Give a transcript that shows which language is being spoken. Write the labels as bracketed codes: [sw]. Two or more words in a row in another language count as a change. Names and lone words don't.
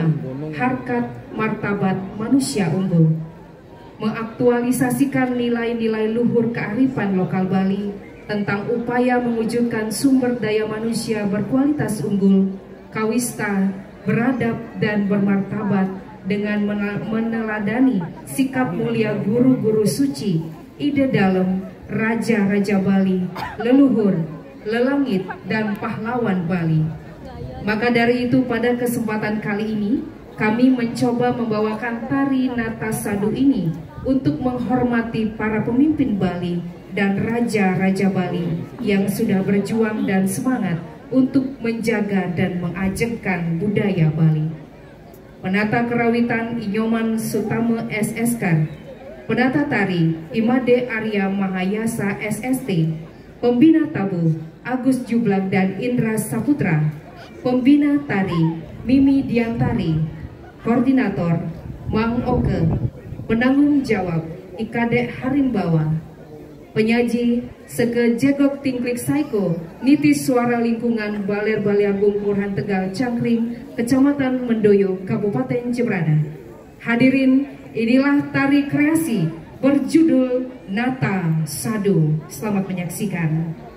[id] Harkat Martabat Manusia Unggul, mengaktualisasikan nilai-nilai luhur kearifan lokal Bali tentang upaya mewujudkan sumber daya manusia berkualitas unggul, kawista, beradab, dan bermartabat dengan meneladani sikap mulia guru-guru suci, ide dalam raja-raja Bali, leluhur, lelangit, dan pahlawan Bali. Maka dari itu pada kesempatan kali ini, kami mencoba membawakan tari Nata Sadu ini untuk menghormati para pemimpin Bali dan raja-raja Bali yang sudah berjuang dan semangat untuk menjaga dan mengajengkan budaya Bali. Penata kerawitan Inyoman Sutama SSK, penata tari Imade Arya Mahayasa SST, pembina tabuh Agus Jublak dan Indra Saputra, pembina tari Mimi Diantari, koordinator Mang Oke, penanggung jawab Ikadek Harimbawa, penyaji Seke Jegok Tingklik Saiko, Niti Suara Lingkungan Baler Baliagung Kelurahan Tegal Cangkring, Kecamatan Mendoyo, Kabupaten Jembrana. Hadirin, inilah tari kreasi berjudul Nata Sadu. Selamat menyaksikan.